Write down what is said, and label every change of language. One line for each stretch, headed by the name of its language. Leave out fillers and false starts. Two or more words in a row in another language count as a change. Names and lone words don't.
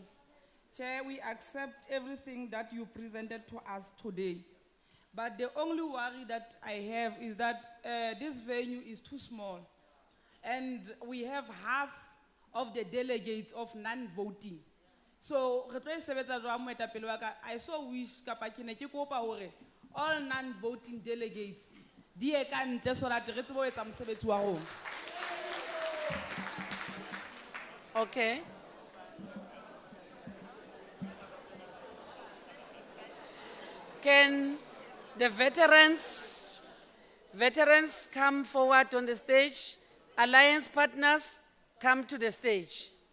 English: Chair, we accept everything that you presented to us today. But the only worry that I have is that this venue is too small. And we have half of the delegates of non-voting. So,
Southern Sotho: re tlo e sebetsa jwang moetapele wa ka,
English: I so wish
Southern Sotho: kapa ke ne ke kopa hore
English: all non-voting delegates
Southern Sotho: di ye ka ntle
English: so that
Southern Sotho: re tsebe ho etsa mosebetsi wa rona.
English: Okay. Can the veterans come forward on the stage? Alliance partners, come to the stage.